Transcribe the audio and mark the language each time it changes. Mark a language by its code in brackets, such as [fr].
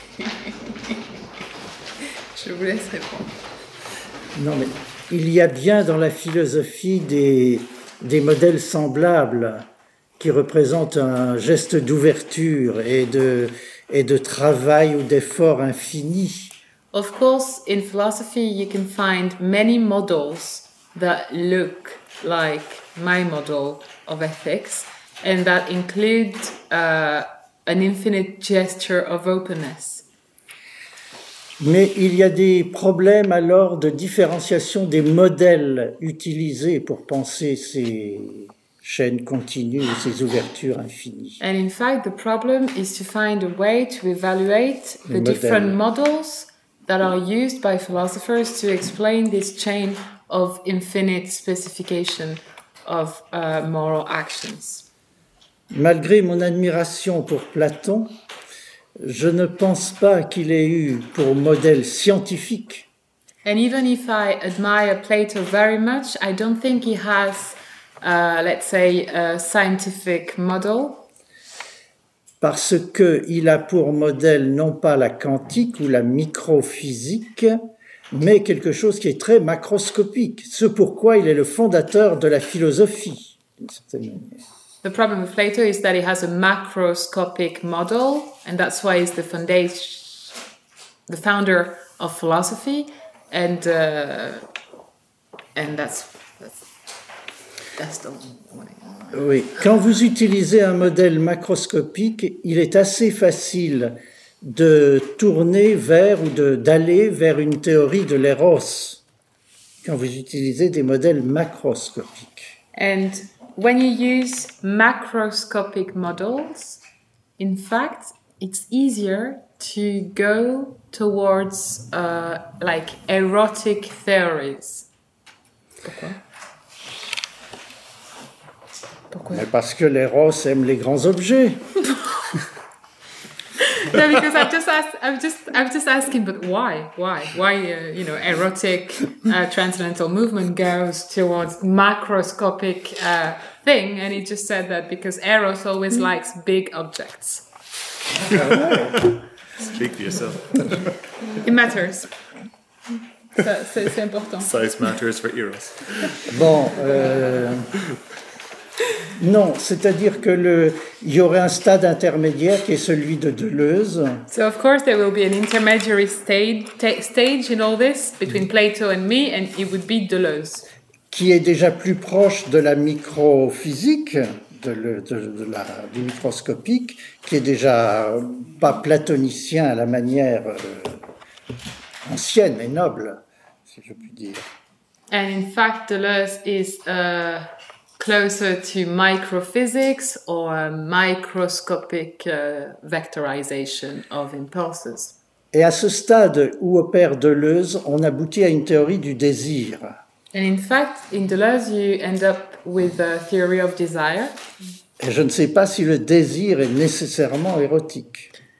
[fr] Je vous laisse répondre. Non, mais il y a bien dans la philosophie des modèles semblables qui représentent un geste d'ouverture et de travail ou d'effort infini. [en] Of course, in philosophy, you can find many models that look like my model of ethics, and that include an infinite gesture of openness. [fr] Mais il y a des problèmes alors de différenciation des modèles utilisés pour penser ces chaînes continues ou ces ouvertures infinies. [en] And in fact, the problem is to find a way to evaluate the different models that are used by philosophers to explain this chain of infinite specification of moral actions. [fr] Malgré mon admiration pour Platon, je ne pense pas qu'il ait eu pour modèle scientifique. [en] And even if I admire Plato very much, I don't think he has, let's say, a scientific model. [fr] Parce que il a pour modèle non pas la quantique ou la microphysique, mais quelque chose qui est très macroscopique. Ce pourquoi il est le fondateur de la philosophie, d'une certaine manière. [en] The problem with Plato is that he has a macroscopic model, and that's why he's the founder of philosophy, and that's the one. [fr] Oui, quand vous utilisez un modèle macroscopique, il est assez facile de tourner vers ou d'aller vers une théorie de l'éros quand vous utilisez des modèles macroscopiques. [en] And when you use macroscopic models, in fact, it's easier to go towards like erotic theories. [fr] Pourquoi? Mais parce que l'éros aime les grands objets. [en] No, because I'm just asking, but why? Why, you know, erotic transcendental movement goes towards macroscopic thing, and he just said that because Eros always likes big objects. Speak for yourself. It matters. [fr] C'est important. [en] Size matters for Eros. [fr] Bon, Non, c'est-à-dire que il y aurait un stade intermédiaire qui est celui de Deleuze. [en] So of course there will be an intermediary stage in all this between Plato and me, and it would be Deleuze. [fr] Qui est déjà plus proche de la microphysique, du microscopique, qui est déjà pas platonicien à la manière ancienne et noble, si je puis dire. [en] And in fact, Deleuze is closer to microphysics or microscopic vectorization of impulses. [fr] Et à ce stade où opère Deleuze, on aboutit à une théorie du désir. [en] And in fact, in Deleuze, you end up with a theory of desire. [fr] Et je ne sais pas si le désir est nécessairement érotique.